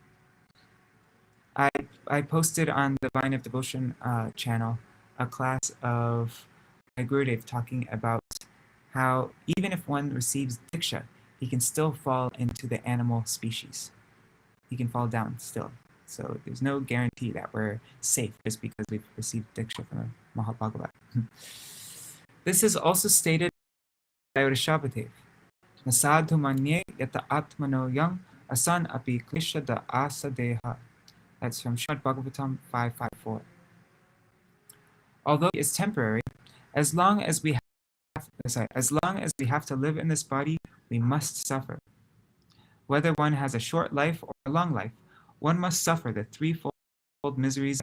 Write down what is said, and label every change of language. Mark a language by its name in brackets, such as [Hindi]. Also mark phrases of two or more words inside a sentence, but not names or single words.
[English] I posted on the Vine of Devotion channel a class of my Gurudev talking about how even if one receives diksha, he can still fall into the animal species. He can fall down still. So there's no guarantee that we're safe just because we've received diksha from the Mahābhāgavata. This is also stated by Rishabhadev. [Sanskrit] न साधु मन्ये यत आत्मनो यम् असन् अपि क्लिशद आस देह. [English] That's from Śrīmad-Bhāgavatam 5.5.4. Although it is temporary, as long as we have to live in this body, we must suffer. Whether one has a short life or a long life, one must suffer the threefold miseries.